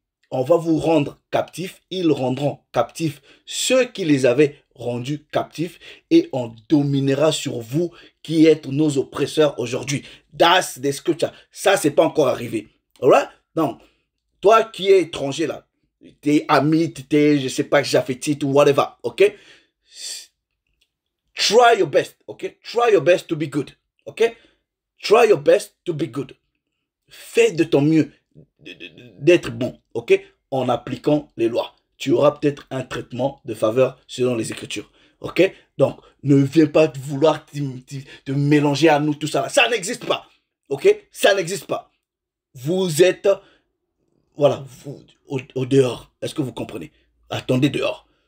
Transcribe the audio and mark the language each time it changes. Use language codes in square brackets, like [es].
[fr] On va vous rendre captifs. Ils rendront captifs ceux qui les avaient rendus captifs et on dominera sur vous qui êtes nos oppresseurs aujourd'hui. [en] That's the scripture. [fr] Ça, c'est pas encore arrivé. [en] Alright? [fr] Donc, toi qui es étranger là, t'es amite, t'es, je sais pas, japhétite ou whatever, ok? [en] Try your best, ok? Try your best to be good, ok? Try your best to be good. [fr] Fais de ton mieux d'être bon, ok? En appliquant les lois. Tu auras peut-être un traitement de faveur selon les Écritures, ok? Donc, ne viens pas vouloir te mélanger à nous, tout ça là. Ça n'existe pas, ok? Ça n'existe pas. Vous êtes, voilà, vous, au dehors. Est-ce que vous comprenez? Attendez dehors.